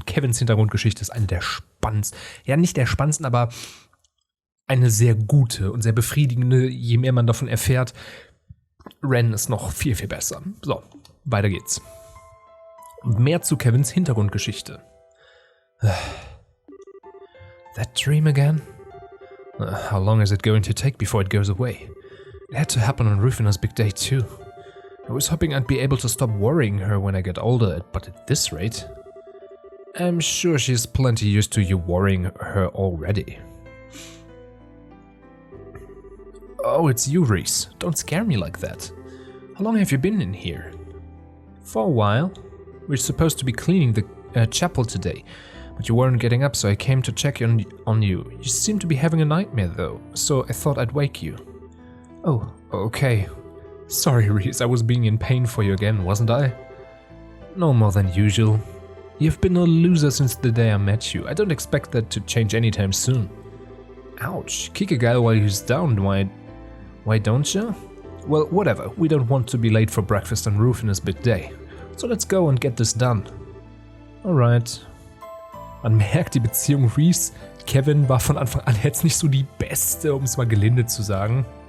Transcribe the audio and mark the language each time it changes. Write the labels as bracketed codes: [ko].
[de] Und Kevins Hintergrundgeschichte ist eine der spannendsten, ja nicht der spannendsten, aber eine sehr gute und sehr befriedigende, je mehr man davon erfährt. Ren ist noch viel besser. So, weiter geht's. Mehr zu Kevins Hintergrundgeschichte. [en] That dream again? How long is it going to take before it goes away? It had to happen on Rufina's big day too. I was hoping I'd be able to stop worrying her when I get older, but at this rate, I'm sure she's plenty used to you worrying her already. Oh, it's you, Reese. Don't scare me like that. How long have you been in here? For a while. We're supposed to be cleaning the chapel today, but you weren't getting up, so I came to check on you. You seem to be having a nightmare, though, so I thought I'd wake you. Oh, okay. Sorry, Reese, I was being in pain for you again, wasn't I? No more than usual. You've been a loser since the day I met you. I don't expect that to change anytime soon. Ouch, kick a guy while he's down, why don't you? Well, whatever, we don't want to be late for breakfast on Rufina's big day. So let's go and get this done. Alright. [de] Man merkt, die Beziehung Reese-Kevin war von Anfang an jetzt nicht so die beste, um es mal gelinde zu sagen.